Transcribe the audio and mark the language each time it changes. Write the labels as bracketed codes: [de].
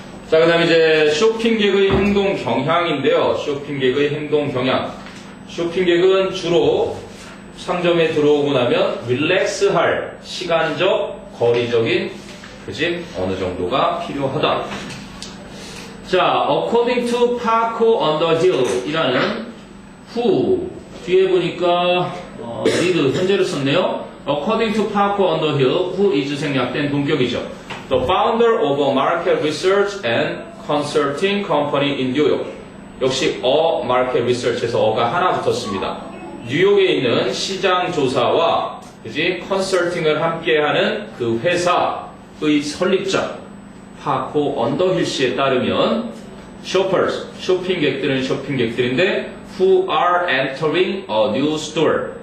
[ko] 자, 그 다음에 이제 쇼핑객의 행동 경향인데요. 쇼핑객의 행동 경향. 쇼핑객은 주로 상점에 들어오고 나면 릴렉스할 시간적, 거리적인 그지? 어느 정도가 필요하다. 자, [en] according to Paco on the Hill [ko] 이라는 who 뒤에 보니까 need 현재로 썼네요. [en] According to Paco on the Hill, who is [ko] 생략된 동격이죠. [en] The founder of a market research and consulting company in New York. [ko] 역시 market research에서 어가 하나 붙었습니다. 뉴욕에 있는 시장 조사와 그지 컨설팅을 함께하는 그 회사의 설립자 파코 언더힐 씨에 따르면 shoppers, 쇼핑객들은 쇼핑객들인데 [en] who are entering a new store.